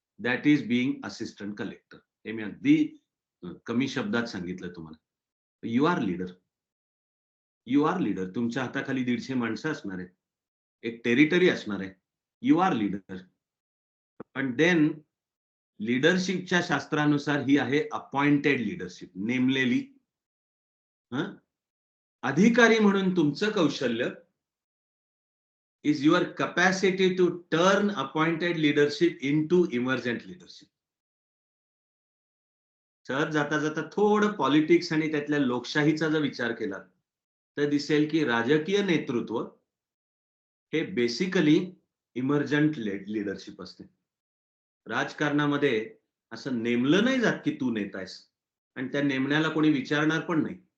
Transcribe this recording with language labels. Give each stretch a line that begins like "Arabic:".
English: That is being assistant collector.
Marathi: हे मी अगदी कमी शब्दात सांगितलं तुम्हाला.
English: You are leader. You are leader.
Marathi: तुमच्या हाताखाली 150 माणसं असणार आहेत, एक टेरिटरी असणार आहे.
English: You are leader.
Marathi: पण देन लीडरशिपच्या शास्त्रानुसार ही आहे अपॉइंटेड लीडरशिप, नेमलेली. अधिकारी म्हणून तुमचं कौशल्य
English: is your capacity to turn appointed leadership into emergent leadership.
Marathi: Sir जाता जाता थोडं पॉलिटिक्स आणि त्यातल्या लोकशाहीचा जर विचार केला तर दिसेल की राजकीय नेतृत्व हे बेसिकली इमर्जंट लीडरशिप असते. राजकारणामध्ये असं नेमलं नाही जात की तू नेता आहेस आणि त्या नेमण्याला कोणी विचारणार पण नाही.